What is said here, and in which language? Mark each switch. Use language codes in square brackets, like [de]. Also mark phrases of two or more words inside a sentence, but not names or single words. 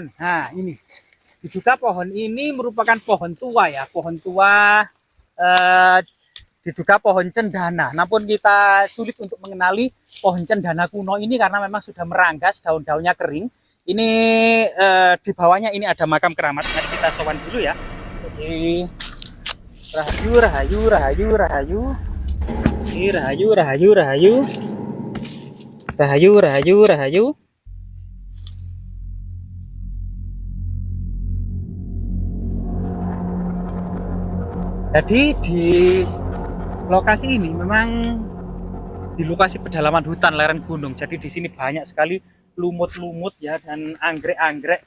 [id] Nah ini diduga pohon ini merupakan pohon tua ya, pohon tua diduga pohon cendana. Namun kita sulit untuk mengenali pohon cendana kuno ini karena memang sudah meranggas, daun-daunnya kering. Ini di bawahnya ini ada makam keramat. Mari kita sowan dulu ya. [jv] Jadi rahayu, rahayu, rahayu, rahayu. Ini rahayu, rahayu, rahayu. Rahayu, rahayu, rahayu. [id] Jadi di lokasi ini memang di lokasi pedalaman hutan lereng gunung. Jadi di sini banyak sekali lumut-lumut ya dan anggrek-anggrek.